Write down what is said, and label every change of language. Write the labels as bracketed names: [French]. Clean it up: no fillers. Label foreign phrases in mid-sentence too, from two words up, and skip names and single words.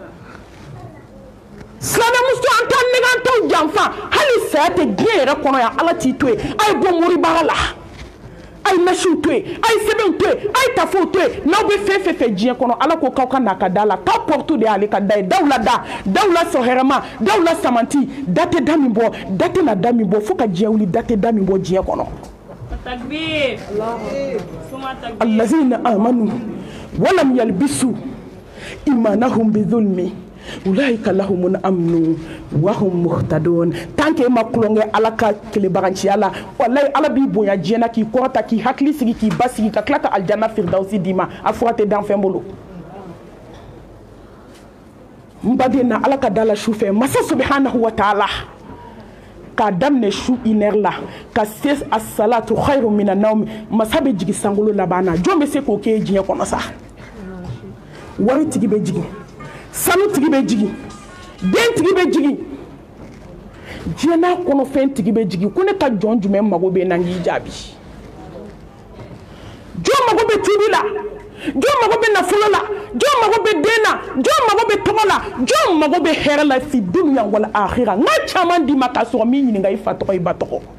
[Bambara] silamɛmuso an t'a nɛgɛ an t'aw janfa hali saya tɛ diɲɛ yɛrɛ kɔnɔ yan ala t'i to yen a ye bɔ moribaga la a ye nasiw to yen a ye sɛbɛnw to yen a ye tafow to yen n'aw bɛ fɛn fɛn fɛ diɲɛ kɔnɔ ala ko k'aw ka n'a ka da la k'aw pɔrɔtu de y'ale ka da ye daw la da daw la sɔn hɛrɛma daw la samanti da tɛ da min bɔ da tɛ na da min bɔ fo ka diɲɛ wuli da tɛ da min bɔ diɲɛ kɔnɔ [Arabic] الذين آمنوا ولم يلبسوا إيمانهم بظلم أولئك لهم الأمن وهم مهتدون [French] tant que [Bambara] ma kulonge ala ka kelebaranciya la wallahi ala b'i bonya diɲɛ na k'i kɔrɔta k'i hakili sigi k'i basigi ka tila ka [Arabic] الجنة الفردوس [Bambara] d'i ma a fura tɛ dan fɛn bolo n baden na ala ka da la su fɛ masa [Arabic] سبحانه وتعالى [Bambara] k'a daminɛ su 1 heure la ka se [Arabic] الصلاة خير من النوم [Bambara] masa bɛ jigi sankolo laban na jɔn bɛ se k'o kɛ diɲɛ kɔnɔ sa wari tigi bɛ jigi sanu tigi bɛ jigi den tigi bɛ jigi diɲɛ n'a kɔnɔ fɛn tigi bɛ jigi ko ne ka jɔn jumɛn mago bɛ na n k'i jaabi jɔn mago bɛ tuubi la jɔn mago bɛ nafolo la jɔn mago bɛ den na jɔn mago bɛ tɔgɔ la jɔn mago bɛ hɛrɛ la [Arabic] في الدنيا ولا الآخرة [Bambara] n ka caman d'i ma k'a sɔrɔ min ɲininka i fa tɔgɔ i ba tɔgɔ